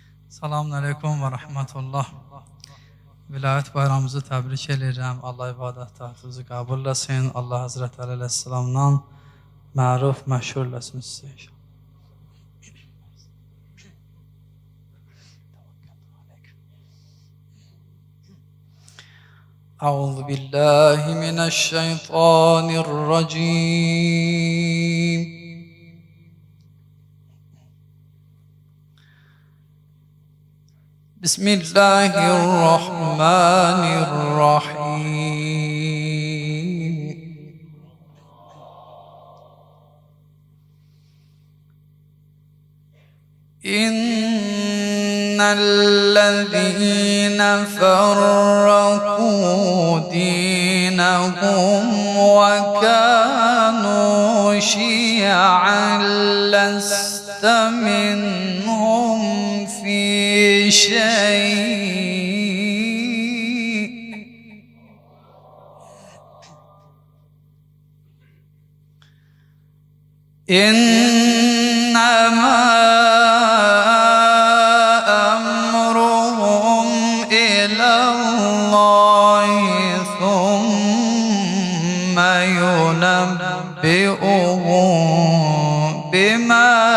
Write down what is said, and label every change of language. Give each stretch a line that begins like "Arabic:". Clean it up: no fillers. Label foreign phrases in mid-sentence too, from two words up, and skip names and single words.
Arabic: السلام عليكم ورحمة الله.
Azerbaijani: Vilayet bayramımızı təbrik edirəm. Allah ibadətlərinizi qəbul etsin. Allah Hazreti Aleyhisselamdan məruf, məşhur eləsin sizi.
Arabic: أعوذ بالله من الشيطان الرجيم. بسم الله الرحمن الرحيم. إن الذين فرقوا دينهم وكانوا شيعا لست منهم في شيء إنما أمرهم إلى الله ثم ينبئهم بما